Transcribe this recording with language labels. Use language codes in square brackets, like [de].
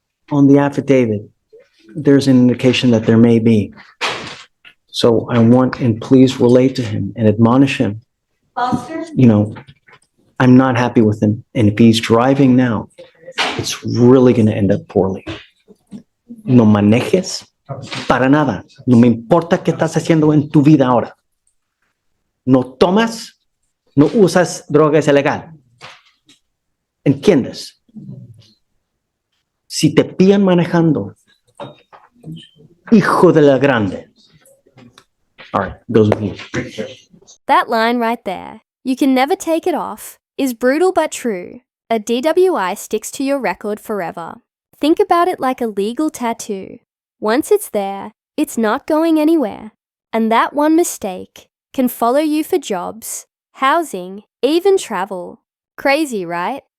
[en] On the affidavit, there's an indication that there may be. So I want, and please relate to him and admonish him. You know, I'm not happy with him. And if he's driving now, it's really going to end up poorly. [es] No manejes para nada. No me importa qué estás haciendo en tu vida ahora. No tomas, no usas drogas ilegal. ¿Entiendes? Si te pillan manejando, hijo de la grande. [en] All right, goes with you. That line right there, you can never take it off, is brutal but true. A DWI sticks to your record forever. Think about it like a legal tattoo. Once it's there, it's not going anywhere. And that one mistake can follow you for jobs, housing, even travel. Crazy, right?